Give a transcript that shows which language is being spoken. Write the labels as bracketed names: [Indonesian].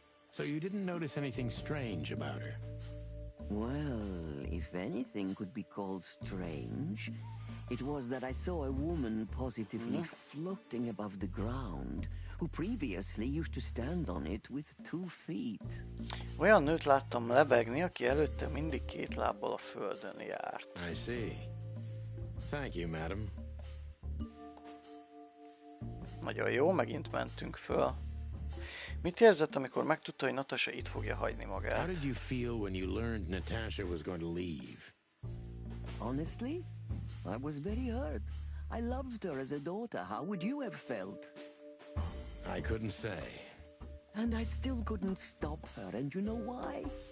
[English] So you didn't notice anything strange about her? Well, if anything could be called strange, it was that I saw a woman positively floating above the ground, who previously used to stand on it with 2 feet. [Hungarian] Olyan nőt láttam lebegni, aki előtte mindig 2 lábbal a földön járt. [English] I see. Thank you, madam. [Hungarian] Nagyon jó, megint mentünk föl. Mit érzett, amikor megtudta, hogy Natasha itt fogja hagyni magát? [English] How did you feel when you learned Natasha was going to leave? Honestly, I was very hurt. I loved her as a daughter. How would you have felt? I couldn't say. And I still couldn't stop her, and you know why?